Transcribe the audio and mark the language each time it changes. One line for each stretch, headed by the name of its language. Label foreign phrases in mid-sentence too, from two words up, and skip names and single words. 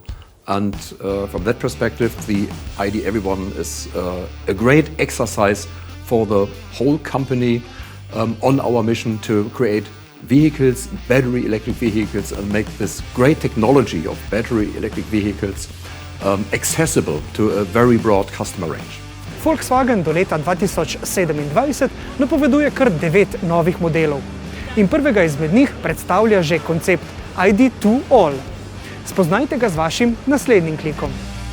English: And from that perspective, the ID Everyone is a great exercise for the whole company on our mission to create vehicles, battery electric vehicles, and make this great technology of battery electric vehicles accessible to a very broad customer range.
Slovenian: Volkswagen do leta 2027 napoveduje kar 9 novih modelov. In prvega izmed njih predstavlja že koncept ID2All. Spoznajte ga z vašim naslednjim klikom.